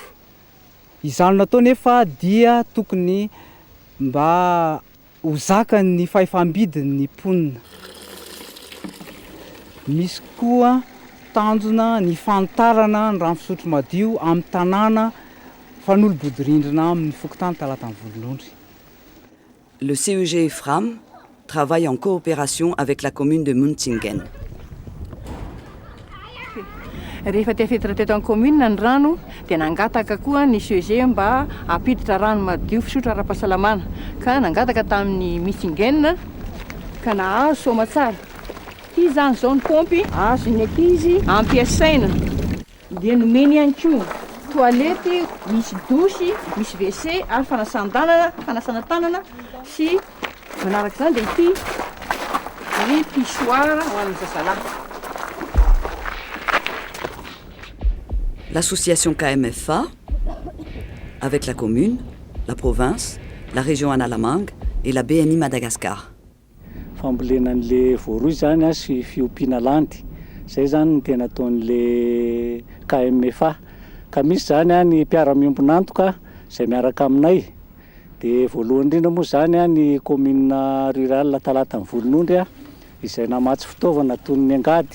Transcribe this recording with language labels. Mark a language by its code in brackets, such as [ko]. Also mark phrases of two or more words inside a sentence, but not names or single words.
[mg] Izany natao nefa dia tokony mba ho zakany fahefambidin'ny mponina. Misy koa tanjona ny fantarana ny rano fisotro madio amin'ny tanàna fanolobodirindrina amin'ny fokotany Talatany Volonondry. [fr] Le CEG EFRAM travaille en coopération avec la commune de Muntingen. [mg] Rehefa tefetitra teto amin'ny commune ny rano dia nangataka koa ny CEG mba apiditra rano madio fisotro ara-pahasalamana ka nangataka tamin'ny Muntingen ka nahazo somatsara. Ity zany zao ny pompy azo ny ankizy ampiasaina dia nomeny ihany koa toalety misy dosy, misy WC ary fanasana tanana sy manaraka zany dia ity ny pissoir ho an'ny zazalahy. [fr] L'association KMFA, avec la commune, la province, la région Analamanga et la BNI Madagascar. [mg] Fambolena an'le voaroy zany sy fiompiana landy, zay zany ny tena ataon'le KMFA. Ka misy zany ny mpiara-miombonantoka izay miaraka aminay. Dia voalohany indrindra moa zany ny [fr] commune rurale [mg] Talatany Volonondry izay namatsy fitaovana toy ny angady.